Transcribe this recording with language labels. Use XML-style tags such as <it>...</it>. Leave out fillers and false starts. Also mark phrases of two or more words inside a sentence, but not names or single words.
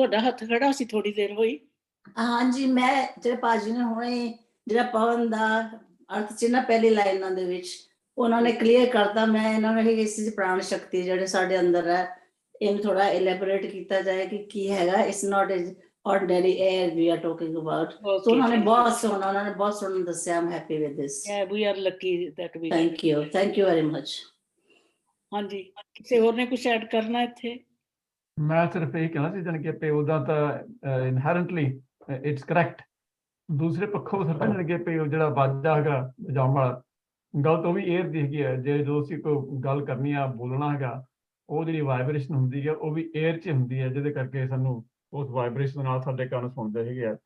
<pa>ਤੁਹਾਡਾ ਹੱਥ ਖੜਾ ਸੀ, ਥੋੜੀ ਦੇਰ ਹੋਈ। ਹਾਂਜੀ, ਮੈਂ ਜਿਹੜੇ ਭਾਜੀ ਨੇ ਹੁਣੇ ਜਿਹੜਾ ਪਵਨ ਦਾ ਅਰਥ ਸੀ ਨਾ ਪਹਿਲੀ ਲਾਈਨਾਂ ਦੇ ਵਿੱਚ, ਉਹਨਾਂ ਨੇ ਕਲੀਅਰ ਕਰਤਾ। ਮੈਂ ਇਹਨਾਂ ਨੂੰ ਇਸ ਚੀਜ਼ ਪ੍ਰਾਣ ਸ਼ਕਤੀ ਜਿਹੜੇ ਸਾਡੇ ਅੰਦਰ ਹੈ, ਇਹਨੂੰ ਥੋੜਾ ਐਲੈਬੋਰੇਟ ਕੀਤਾ ਜਾਏ ਕਿ ਕੀ ਹੈਗਾ।</pa> <en>It's not is ordinary air we are talking about. So</en> <pa>ਉਹਨਾਂ ਨੇ ਬਹੁਤ ਸੋਹਣਾ ਦੱਸਿਆ।</pa> <en>I'm happy with this. Yeah, we are lucky that we. Thank you very much.</en> <pa>ਹਾਂਜੀ, ਕਿਸੇ ਹੋਰ ਨੇ ਕੁਝ ਐਡ ਕਰਨਾ ਇੱਥੇ? ਮੈਂ ਸਿਰਫ ਇਹ ਕਹਿਣਾ ਸੀ ਜਾਣੀ ਕਿ ਉਹਦਾ ਤਾਂ</pa> <en>inherently it's correct.</en> <pa>ਦੂਸਰੇ ਪੱਖੋਂ ਸਰ ਜਾਣੀ ਕਿ ਉਹ ਜਿਹੜਾ ਵਾਜਾ ਹੈਗਾ ਵਜਾਉਣ ਵਾਲਾ, ਗੱਲ ਤਾਂ ਉਹ ਵੀ ਏਅਰ ਦੀ ਹੈਗੀ ਹੈ। ਜੇ ਜਦੋਂ ਅਸੀਂ ਕੋਈ ਗੱਲ ਕਰਨੀ ਆ, ਬੋਲਣਾ ਹੈਗਾ, ਉਹ ਜਿਹੜੀ ਵਾਈਬ੍ਰੇਸ਼ਨ ਹੁੰਦੀ ਹੈ ਉਹ ਵੀ ਏਅਰ 'ਚ ਹੁੰਦੀ ਹੈ, ਜਿਹਦੇ ਕਰਕੇ ਸਾਨੂੰ ਉਸ ਵਾਈਬ੍ਰੇਸ਼ਨ ਨਾਲ ਸਾਡੇ ਕੰਨ ਸੁਣਦੇ ਹੈਗੇ ਆ।</pa>